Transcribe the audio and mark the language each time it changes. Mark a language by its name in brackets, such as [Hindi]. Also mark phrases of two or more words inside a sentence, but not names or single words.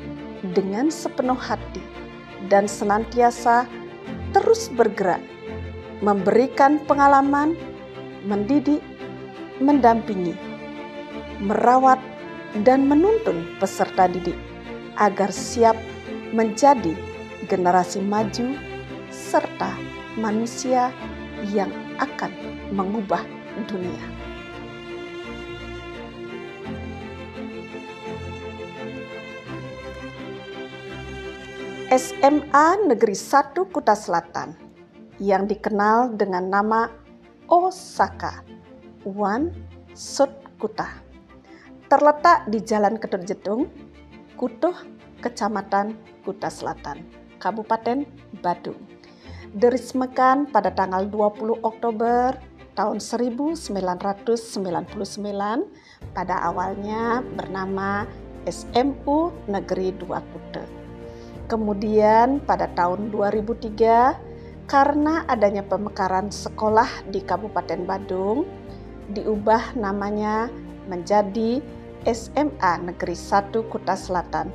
[Indonesian] dengan sepenuh hati dan senantiasa terus bergerak, memberikan pengalaman, mendidik, mendampingi, merawat, dan menuntun peserta didik agar siap menjadi generasi maju serta manusia yang akan mengubah dunia. SMA Negeri 1 Kuta Selatan yang dikenal dengan nama Osaka One Sud Kuta terletak di Jalan Ketut Jedung, Kutuh, Kecamatan Kuta Selatan, Kabupaten Badung. Diresmikan pada tanggal 20 Oktober tahun 1999, pada awalnya bernama SMU Negeri 2 Kuta. Kemudian pada tahun 2003, karena adanya pemekaran sekolah di Kabupaten Badung, diubah namanya menjadi SMA Negeri 1 Kuta Selatan.